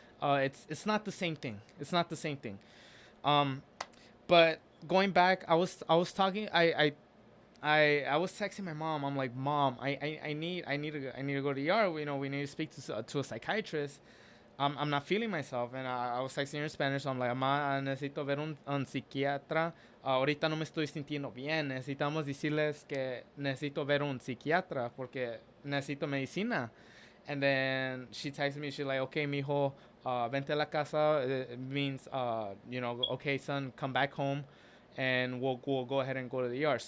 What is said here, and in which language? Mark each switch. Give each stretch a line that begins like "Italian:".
English: It's not the same thing. It's not the same thing. Um, but going back, I was talking. I was texting my mom. I'm like, mom, I need to go to the ER. We need to speak to a psychiatrist. I'm not feeling myself. And I was texting her in Spanish. So I'm like,
Spanish: mamá, necesito ver un psiquiatra. Ahorita no me estoy sintiendo bien. Necesitamos decirles que necesito ver un psiquiatra porque necesito medicina.
English: And then she texted me. She's like, okay,
Spanish: mijo, vente a la casa.
English: It means, okay, son, come back home, and we'll go ahead and go to the ER.